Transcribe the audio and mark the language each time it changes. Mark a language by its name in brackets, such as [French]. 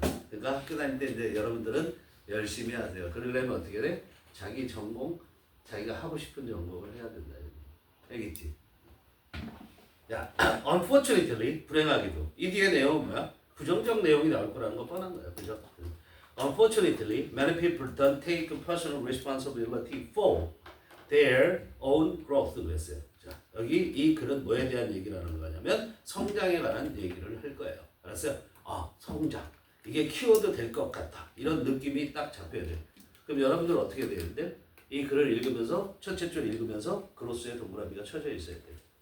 [Korean] 그러니까 학교 다닐 때 이제 여러분들은 열심히 하세요. 그러려면 어떻게 돼? 자기 전공, 자기가 하고 싶은 전공을 해야 된다. 알겠지? 야, unfortunately, 불행하게도 이 뒤에 내용은 뭐야? 부정적 내용이 나올 거라는 거 뻔한 거야. 그죠? [English] Unfortunately, many people don't take personal responsibility for their own growth. [Korean] 그랬어요. 자, 여기 이 글은 뭐에 대한 얘기를 하는 거냐면 성장에 관한 얘기를 할 거예요. 알았어요? 성장. 이게 키워드 될 것 같다. 이런 느낌이 딱 잡혀야 돼. 그럼 여러분들 어떻게 되는데? 이 글을 읽으면서 첫째 줄 읽으면서 그로스의 동그라미가 쳐져 있어야 돼요.